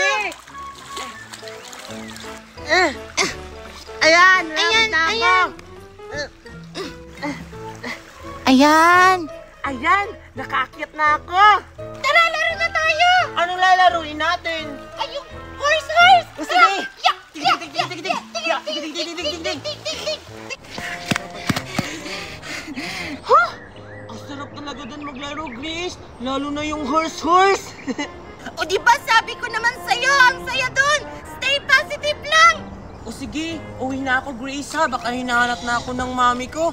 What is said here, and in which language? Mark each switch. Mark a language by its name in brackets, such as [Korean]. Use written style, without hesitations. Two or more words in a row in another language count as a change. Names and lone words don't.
[Filipino] Sige! Ayan! Ayan, na ako. ayan. Ayan! Ayan! Nakaakyat na ako! Tara, laro na tayo! Anong lalaruin natin? Ay, yung horse! O, sige! Yak! Yak! Dig, dig, dig, dig, dig, yak, dig, dig, dig, dig, dig, dig. Huh? Ang sarap talaga dun maglaro, Grace! Lalo na yung horse! O di ba sabi ko naman sa'yo, ang saya dun! [English] Stay positive lang! [Filipino] O sige, uwi na ako, Grace ha. Baka hinahanap na ako ng mami ko.